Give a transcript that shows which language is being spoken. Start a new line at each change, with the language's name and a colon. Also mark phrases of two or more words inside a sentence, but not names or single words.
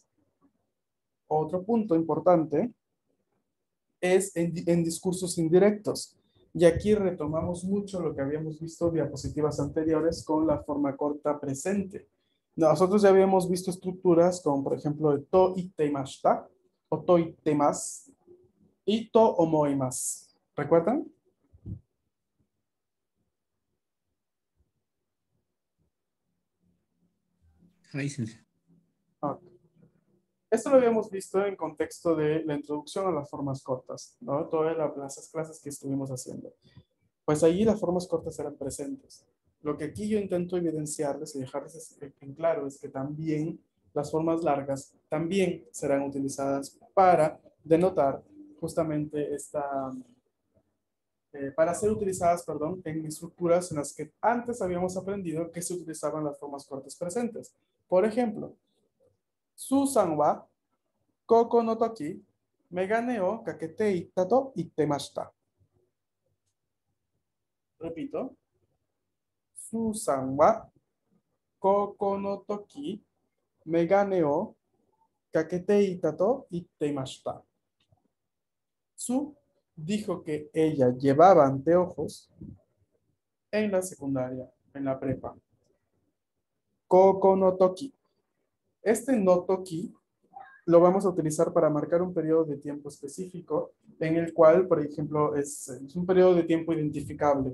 Spanish: Otro punto importante es en discursos indirectos. Y aquí retomamos mucho lo que habíamos visto en diapositivas anteriores con la forma corta presente. Nosotros ya habíamos visto estructuras como, por ejemplo, el
Japanese: と言ってました,
Spanish: o
Japanese: と言ってます,
Spanish: y
Japanese: と思います.
Spanish: ¿Recuerdan? Ahí, sensei. Ok. Esto lo habíamos visto en contexto de la introducción a las formas cortas, ¿no? Todas las clases que estuvimos haciendo. Pues allí las formas cortas eran presentes. Lo que aquí yo intento evidenciarles y dejarles en claro es que también las formas largas también serán utilizadas para denotar justamente para ser utilizadas, perdón, en estructuras en las que antes habíamos aprendido que se utilizaban las formas cortas presentes.
Japanese: Por ejemplo, Susan は高校の時眼鏡をかけていったと言ってました.
Spanish: Repito.
Japanese: Susan は高校の時眼鏡をかけていたと言ってました.
Spanish: Su dijo que ella llevaba anteojos en la secundaria, en la prepa.
Japanese: 高校の時.
Spanish: Este
Japanese: の時
Spanish: lo vamos a utilizar para marcar un periodo de tiempo específico en el cual, por ejemplo, es un periodo de tiempo identificable.